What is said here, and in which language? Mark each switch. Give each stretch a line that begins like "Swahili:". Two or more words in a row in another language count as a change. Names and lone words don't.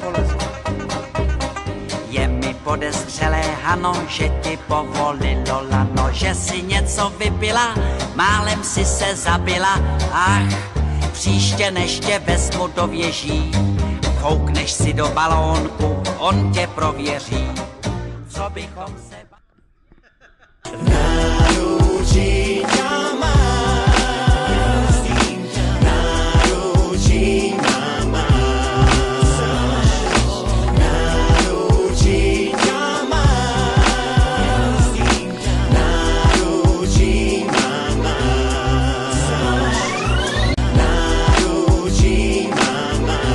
Czech: Je mi podezřelé, Hano, že ti povolilo lano, že si něco vypila, málem si se zabila. Ach, příště než tě vezmu do věží, koukneš si do balónku, on tě prověří. Co bychom se...
Slovak: Náručí ťa mám, náručí ťa mám, náručí ťa mám, náručí mám, náručí mám.